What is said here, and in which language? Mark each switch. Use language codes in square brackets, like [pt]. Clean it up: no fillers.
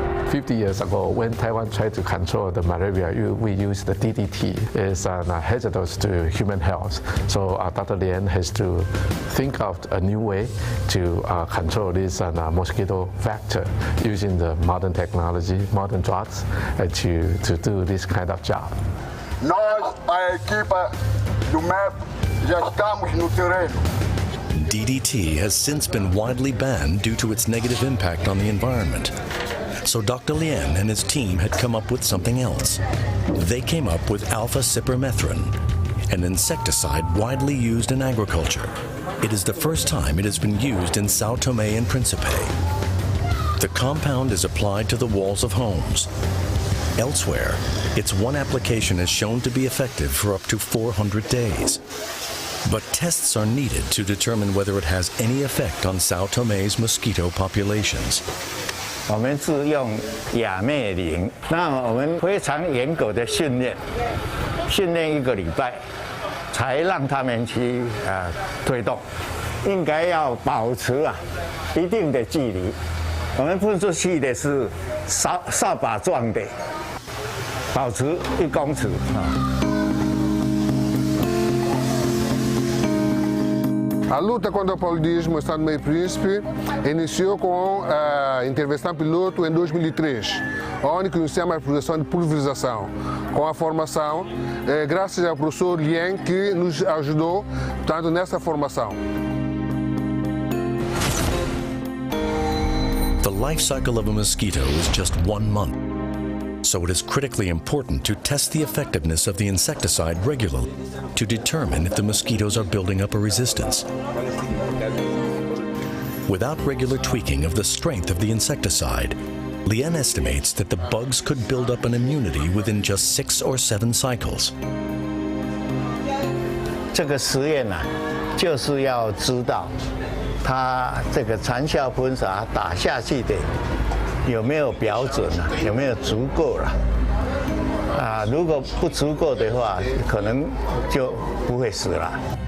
[en] 50 years ago, when Taiwan tried to control the malaria, we used the DDT. It's hazardous to human health. So Dr. Lien has to think of a new way to control this mosquito vector using the modern technology, modern drugs, to do this kind of job. [pt] Nós, a equipa do MEP, já estamos no terreno. [en] DDT has since been widely banned due to its negative impact on the environment. So Dr. Lien and his team had come up with something else. They came up with alpha-cypermethrin, an insecticide widely used in agriculture. It is the first time it has been used in Sao Tome and Principe. The compound is applied to the walls of homes. Elsewhere, its one application is shown to be effective for up to 400 days. But tests are needed to determine whether it has any effect on Sao Tome's mosquito populations. [zh] 我们是用亚灭灵，那我们非常严格的训练1个礼拜，才让他们去推动。应该要保持一定的距离。我们喷出去的是扫把状的，保持1公尺 [pt] A luta contra o paludismo no estado do Meio Príncipe iniciou com a intervenção piloto em 2003, onde iniciamos a produção de pulverização, com a formação, graças ao professor Lien, que nos ajudou tanto nessa formação. [en] The life cycle of a mosquito is just 1 month. So it is critically important to test the effectiveness of the insecticide regularly to determine if the mosquitoes are building up a resistance. Without regular tweaking of the strength of the insecticide, Lien estimates that the bugs could build up an immunity within just 6 or 7 cycles. [zh] 这个实验就是要知道它这个残效喷洒打下去的有没有标准有没有足够了如果不足够的话，可能就不会死了。